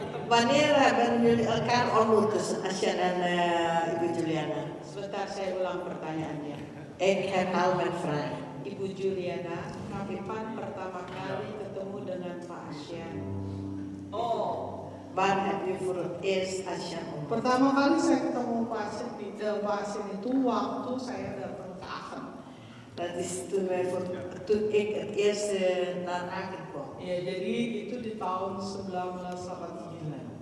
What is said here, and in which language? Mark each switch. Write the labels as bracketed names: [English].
[Dutch] Wanneer hebben jullie elkaar ontmoet, Asjan en Ibu Juliana? [Indonesian] Sebentar saya ulang pertanyaannya. [Dutch] Ik herhaal mijn vraag. [Indonesian] Ibu Juliana, kapan pertama kali ketemu dengan Pak Asyan? Oh, [Dutch] Waar heb je voor het eerst Asjan ontmoet? [Indonesian] pertama kali saya ketemu pasien itu waktu saya datang ke Aachen. [Dutch] Dat is toen ik het eerst naar Aachen kwam. [Indonesian] Ya, jadi itu di tahun 1989.